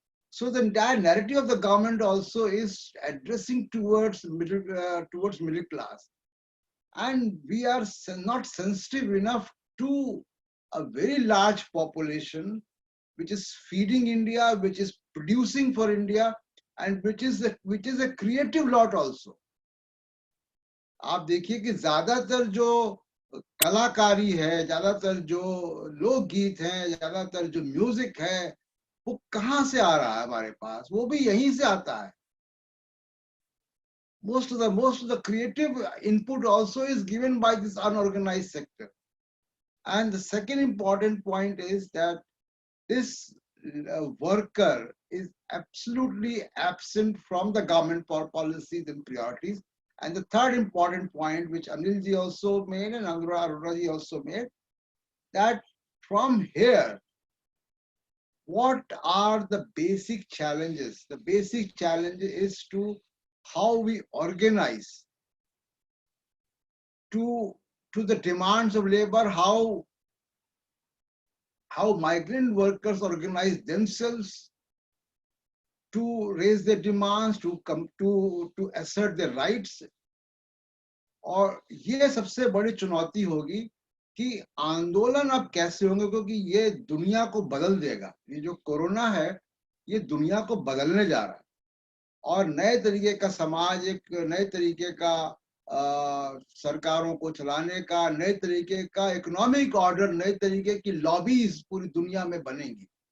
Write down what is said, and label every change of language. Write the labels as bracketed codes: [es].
[en] So the entire narrative of the government also is addressing towards middle class, and we are not sensitive enough to a very large population which is feeding India, which is producing for India, and which is a creative lot also. [hi] आप देखिए कि ज्यादातर जो कलाकारी है, ज्यादातर जो लोकगीत हैं, ज्यादातर जो म्यूजिक है, वो कहाँ से आ रहा है हमारे पास? वो भी यहीं से आता है. [en] Most of the creative input also is given by this unorganized sector. And the second important point is that this worker is absolutely absent from the government policies and priorities. And the third important point, which Anilji also made and Aruna also made, that from here, what are the basic challenges? The basic challenge is to how we organize to the demands of labor, how migrant workers organize themselves to raise their demands, to come to assert their rights. [hi] और ये सबसे बड़ी चुनौती होगी कि आंदोलन अब कैसे होंगे, क्योंकि ये दुनिया को बदल देगा. ये जो कोरोना है, ये दुनिया को बदलने जा रहा है और नए तरीके का समाज, एक नए तरीके का सरकारों को चलाने का, नए तरीके का इकोनॉमिक ऑर्डर, नए तरीके की लॉबीज पूरी दुनिया में बनेंगी.